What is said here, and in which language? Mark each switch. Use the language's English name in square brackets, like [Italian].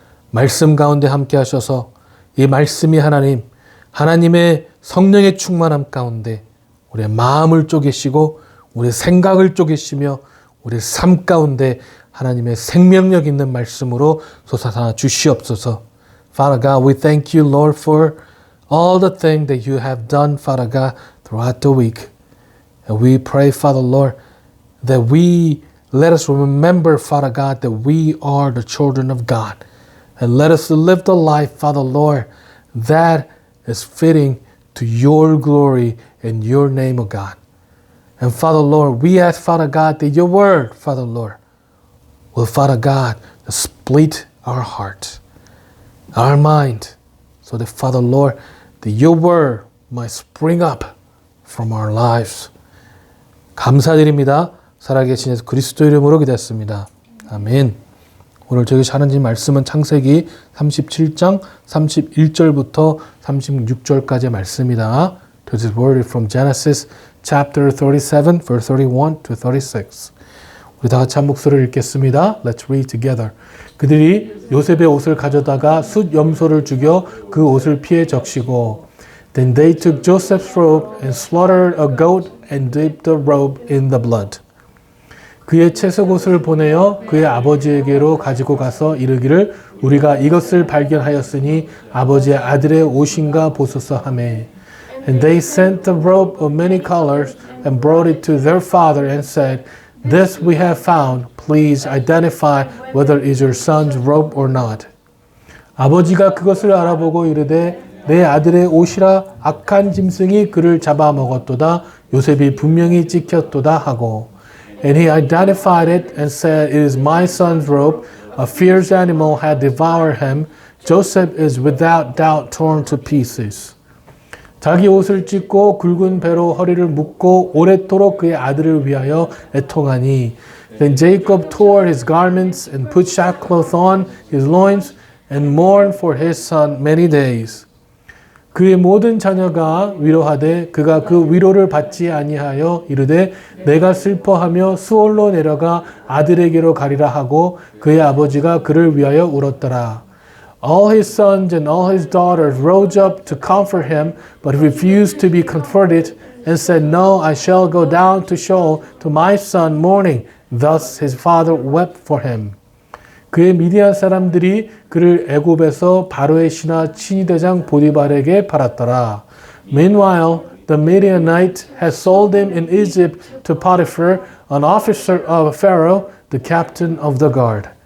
[Korean] 말씀 가운데 함께 하셔서 이 말씀이 하나님의 성령의 충만함 가운데 우리의 마음을 쪼개시고 우리의 생각을 쪼개시며 우리의 삶 가운데 하나님의 생명력 있는 말씀으로 솟아나 주시옵소서. [English] Father God, we thank you, Lord, for all the things that you have done, Father God, throughout the week. And we pray, Father Lord, that let us remember, Father God, that we are the children of God. And let us live the life, Father Lord, that is fitting to your glory and your name, O God. And Father Lord, we ask, Father God, that your word, Father Lord, will, Father God, split our heart, our mind, so that, Father Lord, that your word might spring up from our lives. [Korean] 감사드립니다. 살아계신 예수 그리스도 이름으로 기도했습니다. 아멘. 오늘 저희 하나님 말씀은 창세기 37장 31절부터 36절까지의 말씀이다. [English] This word is from Genesis chapter 37, verse 31 to 36. [Korean] 우리 다 같이 한 목소리를 읽겠습니다. [English] Let's read together. [Korean] 그들이 요셉의 옷을 가져다가 숫 염소를 죽여 그 옷을 피해 적시고 [English] Then they took Joseph's robe and slaughtered a goat and dipped the robe in the blood. [Korean] 그의 채석옷을 보내어 그의 아버지에게로 가지고 가서 이르기를 우리가 이것을 발견하였으니 아버지의 아들의 옷인가 보소서 하매. [English] And they sent the robe of many colors and brought it to their father and said, This we have found. Please identify whether it is your son's robe or not. [Korean] 아버지가 그것을 알아보고 이르되 내 아들의 옷이라 악한 짐승이 그를 잡아먹었도다. 요셉이 분명히 찍혔도다 하고 [English] And he identified it and said, It is my son's robe. A fierce animal had devoured him. Joseph is without doubt torn to pieces. [Korean] 자기 옷을 찢고 굵은 배로 허리를 묶고 오랫도록 그의 아들을 위하여 애통하니 [English] Then Jacob tore his garments and put sackcloth on his loins and mourned for his son many days. [Korean] 그의 모든 자녀가 위로하되 그가 그 위로를 받지 아니하여 이르되 내가 슬퍼하며 수월로 내려가 아들에게로 가리라 하고 그의 아버지가 그를 위하여 울었더라. [English] All his sons and all his daughters rose up to comfort him, but he refused to be comforted and said, No, I shall go down to Sheol to my son mourning. Thus his father wept for him. [Korean] 그의 미디안 사람들이 그를 애굽에서 바로의 신하 친위대장 보디발에게 팔았더라. [English] Meanwhile, the Midianite had sold him in Egypt to Potiphar, an officer of Pharaoh, the captain of the guard.